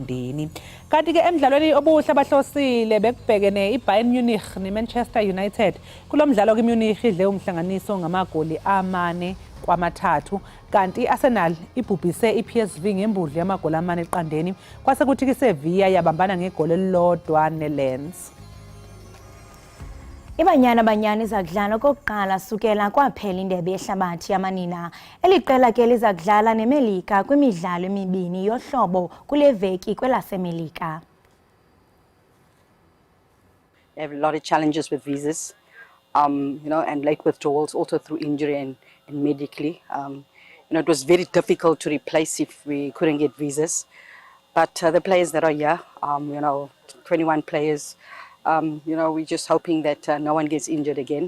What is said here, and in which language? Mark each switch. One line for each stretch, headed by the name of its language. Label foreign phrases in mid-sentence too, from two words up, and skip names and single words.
Zulu: Kanti-ke emidlalweni obuhle abahlosile bekubhekene iBayern Munich neManchester United. Kulo mdlalo iMunich idle umhlanganiso ngamagoli 4-3, kanti iArsenal ibhubhise iPSV ngembudlo yamagoli 4 eqandeni, kwase kuthi iSevilla yabambana ngegoli elilodwa neLens.
Xhosa: Ibanyana izakudlala kokuqala sukela kwaphela indebe yehlabathi yamanina. Eliqela ke lizakudlala neMelika kwimidlalo emibini yohlobo kule veki kwelaseMelika.
English: They have a lot of challenges with visas, and late withdrawals, also through injury and medically. It was very difficult to replace if we couldn't get visas. But the players that are here, 21 players, we're just hoping that no one gets injured again.